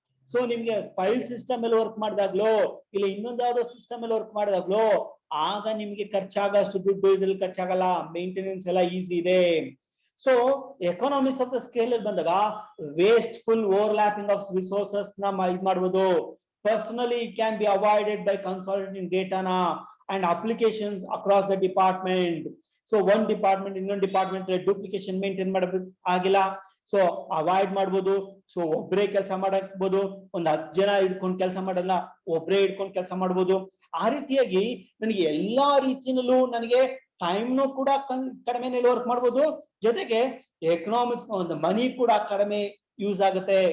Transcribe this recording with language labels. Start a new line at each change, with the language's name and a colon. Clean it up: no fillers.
Kannada: So ನಿಮ್ಗೆ file system ಅಲ್ಲಿ work ಮಾಡಿದಾಗ್ಲೋ ಇಲ್ಲ ಇನ್ನೊಂದು ಯಾವ್ದೋ ಸಿಸ್ಟಮ್ ಅಲ್ಲಿ ವರ್ಕ್ ಮಾಡಿದಾಗ್ಲೋ ಆಗ ನಿಮ್ಗೆ ಖರ್ಚಾಗಷ್ಟು ದುಡ್ಡು ಇದ್ರಲ್ಲಿ ಖರ್ಚಾಗಲ್ಲ, ಮೇಂಟೆನೆನ್ಸ್ ಎಲ್ಲ ಈಸಿ ಇದೆ. So economics of the scale ಅಲ್ಲಿ ಬಂದಾಗ ವೇಸ್ಟ್ಫುಲ್ ಓವರ್ಲ್ಯಾಪಿಂಗ್ ಆಫ್ ರಿಸೋರ್ಸಸ್ ನ ಇದು ಮಾಡ್ಬೋದು.
English: Personally, it can be avoided by consolidating data and applications across the department. So one department
Kannada: ಇನ್ನೊಂದು ಡಿಪಾರ್ಟ್ಮೆಂಟ್ ಡುಪ್ಲಿಕೇಶನ್ ಮೇಂಟೈನ್ ಮಾಡಬೇಕು ಆಗಿಲ್ಲ, ಸೊ ಅವಾಯ್ಡ್ ಮಾಡ್ಬೋದು. ಸೊ ಒಬ್ಬರೇ ಕೆಲಸ ಮಾಡಬಹುದು, ಒಂದ್ 10 ಜನ ಹಿಡ್ಕೊಂಡು ಕೆಲಸ ಮಾಡಲ್ಲ, ಒಬ್ಬರೇ ಹಿಡ್ಕೊಂಡು ಕೆಲಸ ಮಾಡ್ಬೋದು. ಆ ರೀತಿಯಾಗಿ ನನಗೆ ಎಲ್ಲಾ ರೀತಿಯಲ್ಲೂ ನನಗೆ ಟೈಮ್ನು ಕೂಡ ಕಡಿಮೆ ವರ್ಕ್ ಮಾಡ್ಬೋದು, ಜೊತೆಗೆ ಎಕನಾಮಿಕ್ಸ್ ಒಂದು ಮನಿ ಕೂಡ ಕಡಿಮೆ ಯೂಸ್ ಆಗುತ್ತೆ.